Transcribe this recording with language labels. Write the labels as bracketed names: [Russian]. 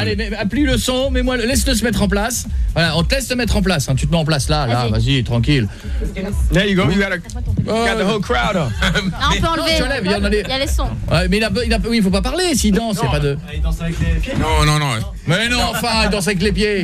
[French] Allez, applie le son, mets-moi, laisse-le se mettre en place. Voilà, on te laisse se mettre en place. Hein. Tu te mets en place là, vas-y, tranquille. [English] There you go, you got the whole crowd. [French] Non, on peut enlever. Il y a les sons. Ouais, mais il ne faut pas parler s'il danse. Non, y a pas de... il danse avec les pieds. Non. Mais non, enfin, il danse avec les pieds.